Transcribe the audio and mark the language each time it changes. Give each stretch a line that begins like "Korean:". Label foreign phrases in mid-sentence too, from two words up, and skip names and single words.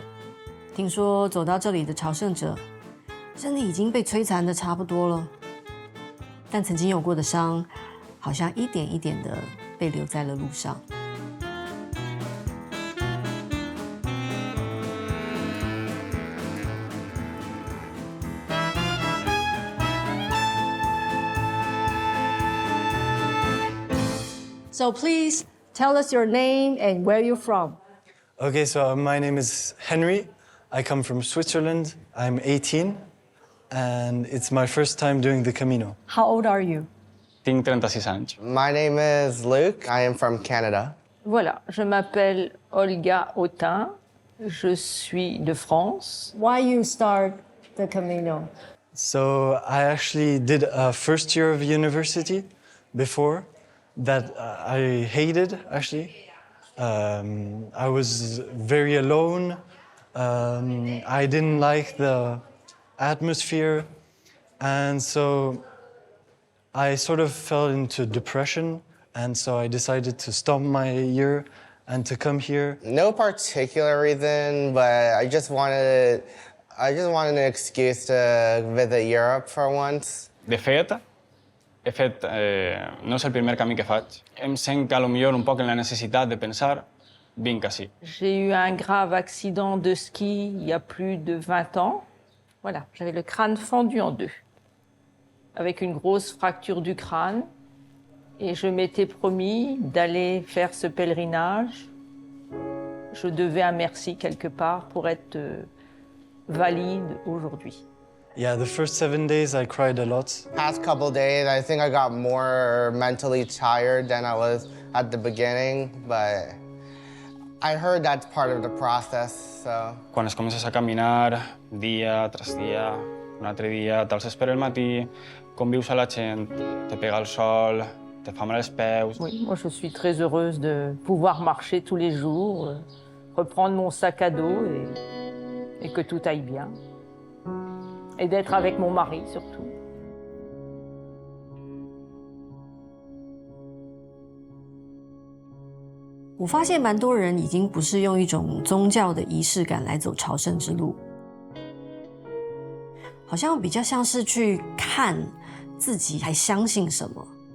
Chinese: 听说走到这里的朝圣者，身体已经被摧残的差不多了，但曾经有过的伤，好像一点一点的被留在了路上。
English: So please tell us your name and where you're from. Okay, so my name is Henry. I come from Switzerland. I'm 18, and it's my first time doing the Camino. How old are you?
Catalan: Tinc 36 anys.
English: My name is Luke. I am from Canada.
French: Voilà, je m'appelle Olga Autin. Je suis de France.
English: Why you start the Camino? So I actually did a first year of university before that I hated, actually. I was very alone. I didn't like the atmosphere. And so I sort of fell into depression. And so I decided to stop my year and to come here. No particular reason, but I just wanted an excuse to visit Europe for once.
Catalan: De fet, no és el primer camí que faig. Em sent que potser un poc en la necessitat de pensar, vinc així.
French: J'ai eu un grave accident de ski il y a plus de 20 ans. Voilà, j'avais le crâne fendu en deux, avec une grosse fracture du crâne. Et je m'étais promis d'aller faire ce pèlerinage. Je devais un merci quelque part pour être valide aujourd'hui.
English: Yeah, the first 7 days I cried a lot. Past couple days, I think I got more mentally tired than I was at the beginning, but I heard that's part of the process, so.
Catalan: Quan es comences a caminar dia tras dia, un altre dia, t'alces el matí, convius a la gent, te pega el sol, te fa mal els peus.
French: Oui, moi je suis très heureuse de pouvoir marcher tous les jours, reprendre mon sac à dos et que tout aille bien. Et d'être avec mon mari surtout.
Chinese: 我发现蛮多人已经不是用一种宗教的仪式感来走朝圣之路，好像比较像是去看自己还相信什么。